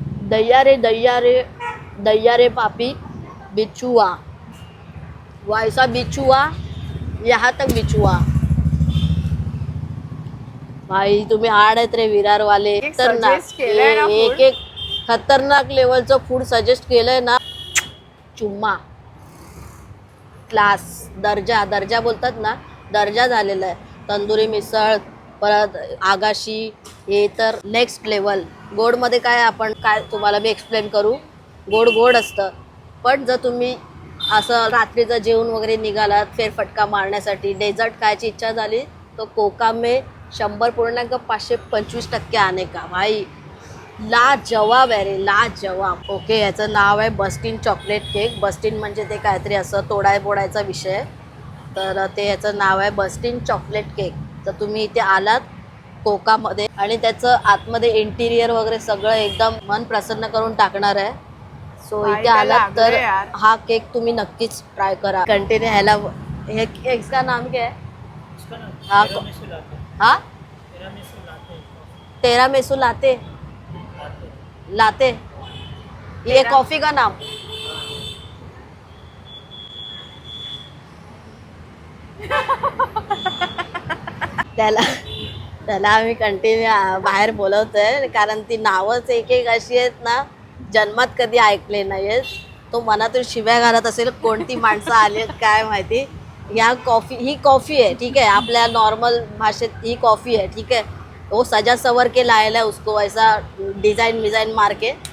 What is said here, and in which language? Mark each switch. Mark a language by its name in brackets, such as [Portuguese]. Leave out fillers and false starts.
[Hindi] दैया रे दैया रे दैया रे पापी बिचुआ, वैसा बिचुआ यहाँ तक बिचुआ. [Marathi] भाई तुम्ही हार्ड आहेत रे विरार वाले. suggest केलंय ना एक [English] food. [Marathi] एक खतरनाक लेवलचं फूड सजेस्ट केलंय ना. चुम्मा क्लास, दर्जा बोलतात ना, दर्जा झालेला आहे. तंदुरी मिसळ, परत आगाशी, हे तर नेक्स्ट लेवल. गोडमध्ये काय आपण काय तुम्हाला मी एक्सप्लेन करू. गोड असतं, पण जर तुम्ही असं रात्रीचं जेवण वगैरे निघालात फेरफटका मारण्यासाठी, डेझर्ट खायची इच्छा झाली, [Hindi] तो कोका में 100.525% आने का भाई. [Marathi] लाजवाब आहे रे, लाजवाब. ओके, याचं नाव आहे बस्टिन चॉकलेट केक. बस्टिन म्हणजे ते काहीतरी असं तोडायचा विषय, तर ते याचं नाव आहे बस्टिन चॉकलेट केक. तर तुम्ही इथे आलात कोकामध्ये, आणि त्याचं आतमध्ये इंटिरियर वगैरे सगळं एकदम मन प्रसन्न करून टाकणार आहे. सो भाई, इथे आलात तर लागलंय यार. हा केक तुम्ही नक्कीच ट्राय करा. [Hindi] कंटिन्यू ह्याला हे केक्सका नाम क्या है? हाँ तेरामेसू लाते ये कॉफी का नाम. [Marathi] त्याला आम्ही कंटिन्यू बाहेर बोलवतोय, कारण ती नावच एक अशी आहेत ना, जन्मात कधी ऐकले नाहीयेत. तो मनातून शिव्या घालत असेल, कोणती माणसं आली आहेत काय माहिती. [Hindi] ही कॉफ़ी है, ठीक है, [Marathi] आपल्या नॉर्मल भाषेत [Hindi] ही कॉफ़ी है, ठीक है. वो सजा सवर के लाया है उसको, ऐसा डिज़ाइन मार के.